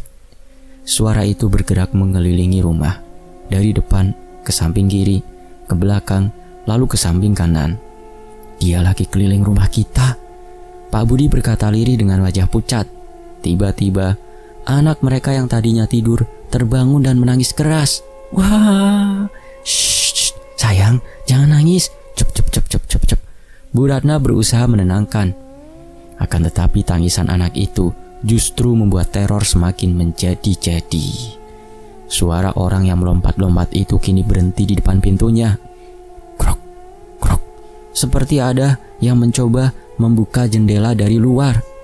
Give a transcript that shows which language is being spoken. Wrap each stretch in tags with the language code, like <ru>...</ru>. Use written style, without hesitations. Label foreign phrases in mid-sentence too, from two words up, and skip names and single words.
<id>Suara itu bergerak mengelilingi rumah. Dari depan ke samping kiri, ke belakang, lalu ke samping kanan. Dia lagi keliling rumah kita. Pak Budi berkata lirih dengan wajah pucat. Tiba-tiba, anak mereka yang tadinya tidur terbangun dan menangis keras. Wah, shh, sayang, jangan nangis. Cep cep cep cep cep cep. Bu Ratna berusaha menenangkan. Akan tetapi tangisan anak itu justru membuat teror semakin menjadi-jadi. Suara orang yang melompat-lompat itu kini berhenti di depan pintunya. Krok, krok. Seperti ada yang mencoba membuka jendela dari luar.</id>